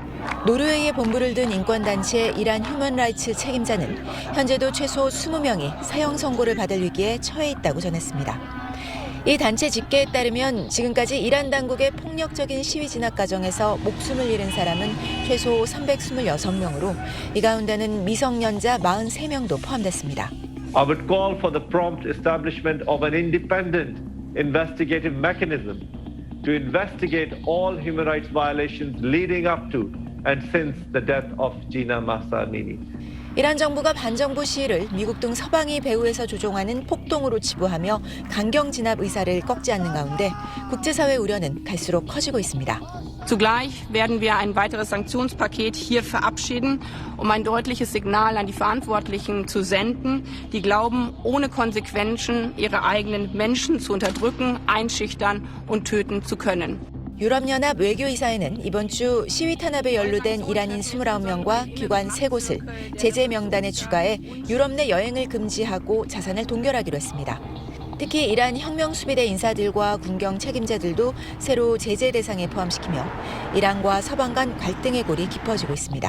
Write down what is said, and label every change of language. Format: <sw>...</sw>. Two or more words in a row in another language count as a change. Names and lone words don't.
<ko>노르웨이의 본부를 둔 인권단체 이란 휴먼라이츠 책임자는 현재도 최소 20명이 사형 선고를 받을 위기에 처해 있다고 전했습니다. 이 단체 집계에 따르면 지금까지 이란 당국의 폭력적인 시위 진압 과정에서 목숨을 잃은 사람은 최소 326명으로 이 가운데는 미성년자 43명도 포함됐습니다.</ko> <en>I would call for the prompt establishment of an independent investigative mechanism to investigate all human rights violations leading up to and since the death of Gina Mahsa Amini.</en> <ko>이란 정부가 반정부 시위를 미국 등 서방이 배후에서 조종하는 폭동으로 치부하며 강경 진압 의사를 꺾지 않는 가운데 국제사회 우려는 갈수록 커지고 있습니다.</ko> <de>Zugleich werden wir ein weiteres Sanktionspaket hier verabschieden, um ein deutliches Signal an die Verantwortlichen zu senden, die glauben, ohne Konsequenzen ihre eigenen Menschen zu unterdrücken, einschüchtern und töten zu können.</de> <ko>유럽연합 외교이사회는 이번 주 시위 탄압에 연루된 이란인 29명과 기관 3곳을 제재 명단에 추가해 유럽 내 여행을 금지하고 자산을 동결하기로 했습니다. 특히 이란 혁명수비대 인사들과 군경 책임자들도 새로 제재 대상에 포함시키며 이란과 서방 간 갈등의 골이 깊어지고 있습니다.</ko>